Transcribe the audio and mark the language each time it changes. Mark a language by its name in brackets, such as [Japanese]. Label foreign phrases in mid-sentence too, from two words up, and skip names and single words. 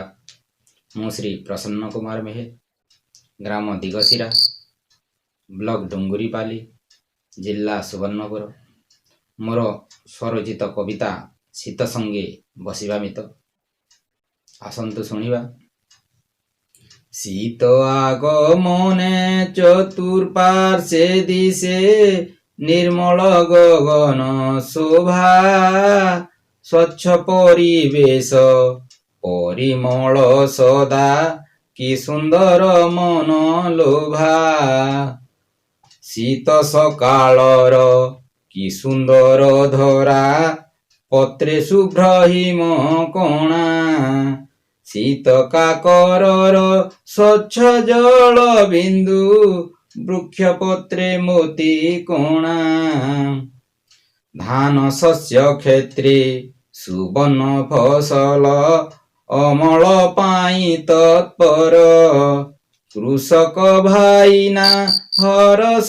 [Odia] ମୁଁ ଶ୍ରୀ ପ୍ରସନ୍ନ କୁମାର ମେହେର, ଗ୍ରାମ ଦିଗଶିରା, ବ୍ଲକ ଡୁଙ୍ଗୁରିପାଲି, ଜିଲ୍ଲା ସୁବର୍ଣ୍ଣପୁର। ମୋର ସ୍ୱରଚିତ କବିତା ଶୀତ ସଙ୍ଗେ ବସିବା ମିତ। ଆସନ୍ତୁ ଶୁଣିବା। ଶୀତ ଆଗମନେ ଚତୁର୍ପାର୍ଶ୍ୱେ ଦିଶେ, ନିର୍ମଳ ଗଗନ ଶୋଭା, ସ୍ୱଚ୍ଛ ପରିବେଶ ପରିମଳ ସଦା, କି ସୁନ୍ଦର ମନ ଲୋଭା। ଶୀତ ସକାଳର କି ସୁନ୍ଦର ଧରା, ପତ୍ରେ ଶୁଭ୍ର ହିମ କଣା ଶୀତ କାକରର ସ୍ୱଚ୍ଛ ଜଳ ବିନ୍ଦୁ ବୃକ୍ଷ ପତ୍ରେ ମୋତି କଣା ଧାନ ଶସ୍ୟ କ୍ଷେତ୍ରେ ସୁବର୍ଣ୍ଣ ଫସଲ ଅମଳ ପାଇଁ ତତ୍ପର କୃଷକ ଭାଇନା ହରସ